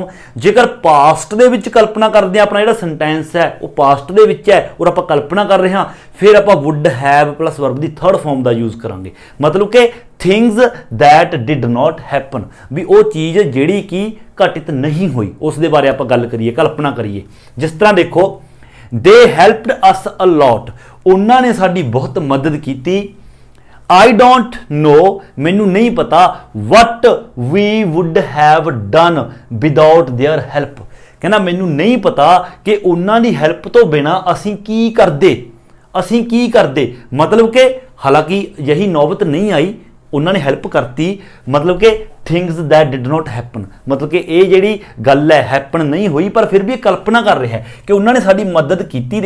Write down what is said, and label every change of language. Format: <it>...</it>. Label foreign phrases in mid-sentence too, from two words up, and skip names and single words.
<pa>ਜੇਕਰ ਪਾਸਟ ਦੇ ਵਿੱਚ ਕਲਪਨਾ ਕਰਦੇ ਹਾਂ, ਆਪਣਾ ਜਿਹੜਾ ਸੈਂਟੈਂਸ ਹੈ ਉਹ ਪਾਸਟ ਦੇ ਵਿੱਚ ਹੈ ਔਰ ਆਪਾਂ ਕਲਪਨਾ ਕਰ ਰਹੇ ਹਾਂ, ਫਿਰ ਆਪਾਂ</pa> <en>would have plus verb</en> <pa>ਦੀ</pa> <en>third form</en> <pa>ਦਾ ਯੂਜ਼ ਕਰਾਂਗੇ। ਮਤਲਬ ਕਿ</pa> <en>things that did not happen,</en> <pa>ਵੀ ਉਹ ਚੀਜ਼ ਜਿਹੜੀ ਕਿ ਘਟਿਤ ਨਹੀਂ ਹੋਈ, ਉਸ ਦੇ ਬਾਰੇ ਆਪਾਂ ਗੱਲ ਕਰੀਏ, ਕਲਪਨਾ ਕਰੀਏ। ਜਿਸ ਤਰ੍ਹਾਂ ਦੇਖੋ,</pa> <en>they helped us a lot,</en> <pa>ਉਹਨਾਂ ਨੇ ਸਾਡੀ ਬਹੁਤ ਮਦਦ ਕੀਤੀ।</pa> <en>I don't know,</en> <pa>ਮੈਨੂੰ ਨਹੀਂ ਪਤਾ,</pa> <en>what we would have done without their help,</en> <pa>ਕਹਿੰਦਾ ਮੈਨੂੰ ਨਹੀਂ ਪਤਾ ਕਿ ਉਹਨਾਂ ਦੀ ਹੈਲਪ ਤੋਂ ਬਿਨਾਂ ਅਸੀਂ ਕੀ ਕਰਦੇ। ਮਤਲਬ ਕਿ ਹਾਲਾਂਕਿ ਯਹੀ ਨੌਬਤ ਨਹੀਂ ਆਈ, ਉਹਨਾਂ ਨੇ ਹੈਲਪ ਕਰਤੀ, ਮਤਲਬ ਕਿ</pa> <en>things that did not happen,</en> <pa>ਮਤਲਬ ਕਿ ਇਹ ਜਿਹੜੀ ਗੱਲ ਹੈ ਹੈਪਨ ਨਹੀਂ ਹੋਈ, ਪਰ ਫਿਰ ਵੀ ਇਹ ਕਲਪਨਾ ਕਰ ਰਿਹਾ ਹੈ ਕਿ ਉਹਨਾਂ ਨੇ ਸਾਡੀ ਮਦਦ ਕੀਤੀ।</pa>